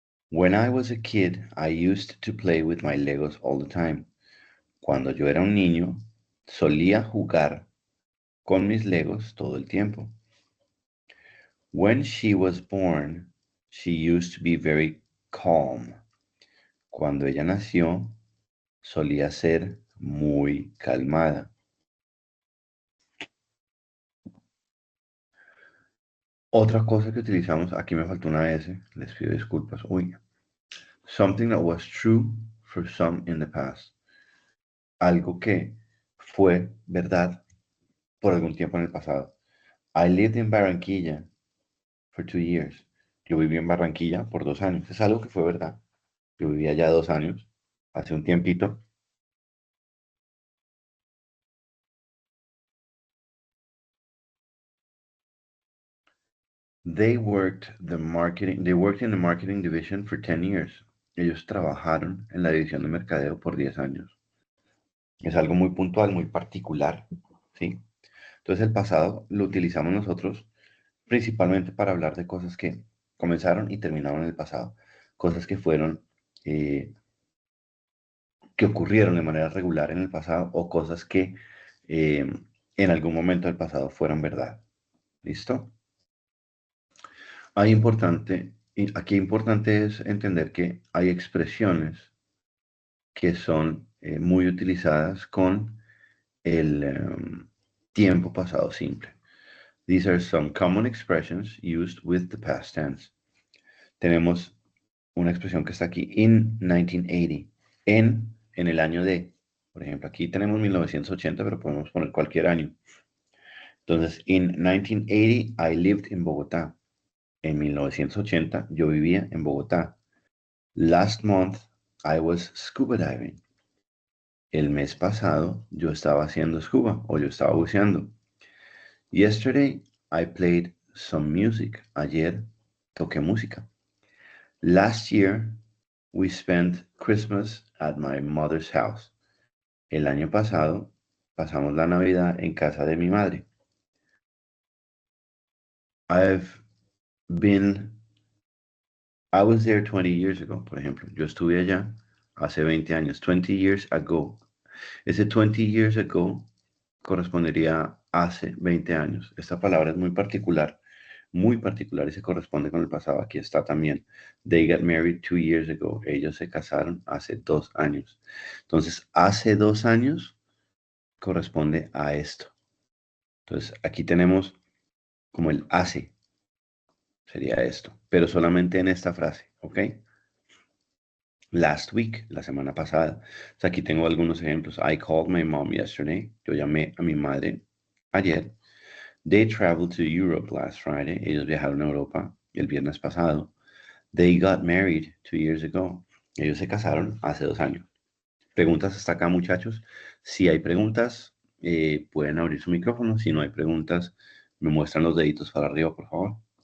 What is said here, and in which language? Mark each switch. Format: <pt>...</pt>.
<en>When I was a kid, I used to play with my Legos all the time.</en> <es>Cuando yo era un niño, solía jugar con mis Legos todo el tiempo.</es> <en>When she was born, she used to be very calm.</en> <es>Cuando ella nació, solía ser muy calmada. Otra cosa que utilizamos, aquí me faltó una S, les pido disculpas. Uy.</es> <en>Something that was true for some in the past.</en> <es>Algo que fue verdad por algún tiempo en el pasado.</es> <en>I lived in Barranquilla for 2 years.</en> <es>Yo viví en Barranquilla por 2 años. Es algo que fue verdad. Yo vivía allá 2 años, hace un tiempito.</es> <en>They worked in the marketing division for 10 years.</en> <es>Ellos trabajaron en la división de mercadeo por 10 años. Es algo muy puntual, muy particular, ¿sí? Entonces el pasado lo utilizamos nosotros principalmente para hablar de cosas que comenzaron y terminaron en el pasado, cosas que fueron, que ocurrieron de manera regular en el pasado o cosas que en algún momento del pasado fueron verdad. ¿Listo? Aquí importante es entender que hay expresiones que son muy utilizadas con el tiempo pasado simple.</es> <en>These are some common expressions used with the past tense.</en> <es>Tenemos una expresión que está aquí,</es> <en>in 1980,</en> <es>en el año de. Por ejemplo, aquí tenemos 1980, pero podemos poner cualquier año. Entonces,</es> <en>in 1980, I lived in Bogotá.</en> <es>En 1980, yo vivía en Bogotá.</es> <en>Last month, I was scuba diving.</en> <es>El mes pasado, yo estaba haciendo scuba o yo estaba buceando.</es> <en>Yesterday, I played some music.</en> <es>Ayer, toqué música.</es> <en>Last year, we spent Christmas at my mother's house.</en> <es>El año pasado, pasamos la Navidad en casa de mi madre.</es> <en>I've been, I was there 20 years ago,</en> <es>por ejemplo. Yo estuve allá hace 20 años,</es> <en>20 years ago.</en> <es>Ese</es> <en>20 years ago</en> <es>correspondería a hace 20 años. Esta palabra es muy particular y se corresponde con el pasado. Aquí está también.</es> <en>They got married 2 years ago.</en> <es>Ellos se casaron hace 2 años. Entonces, hace 2 años corresponde a esto. Entonces, aquí tenemos como el hace, sería esto, pero solamente en esta frase, ¿ok?</es> <en>Last week,</en> <es>la semana pasada. Entonces, aquí tengo algunos ejemplos.</es> <en>I called my mom yesterday.</en> <es>Yo llamé a mi madre ayer.</es> <en>They traveled to Europe last Friday.</en> <es>Ellos viajaron a Europa el viernes pasado.</es> <en>They got married 2 years ago.</en> <es>Ellos se casaron hace 2 años. ¿Preguntas hasta acá, muchachos? Si hay preguntas, pueden abrir su micrófono. Si no hay preguntas, me muestran los deditos para arriba, por favor.</es>